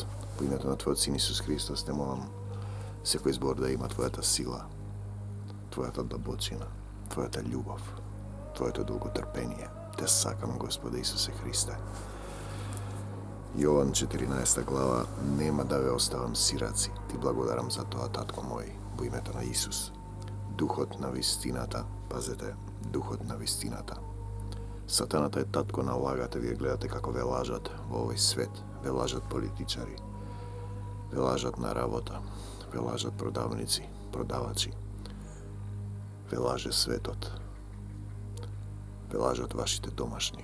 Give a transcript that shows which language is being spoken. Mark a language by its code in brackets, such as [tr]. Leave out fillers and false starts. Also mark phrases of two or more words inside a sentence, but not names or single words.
[mk] Po imenu na tvoj sin Isus Hristos te molim, sekoj zbor da ima tvoja ta sila, tvoja ta dobročina, tvoja ta ljubav, tvoje to dugotrpenje. Te sakam, Gospode Isuse Hriste. Jovan 14. glava, nema da ve ostavam siraci, ti blagodaram za to, a tatko moj, bo imето na Isus. Duhot na вистината, пазете, духот на вистината. Сатаната е татко на лагата, вие гледате како ве лажат во овој свет, ве лажат политичари, ве лажат на работа, ве лажат продавници, продавачи, ве лаже светот, ве лажат вашите домашни.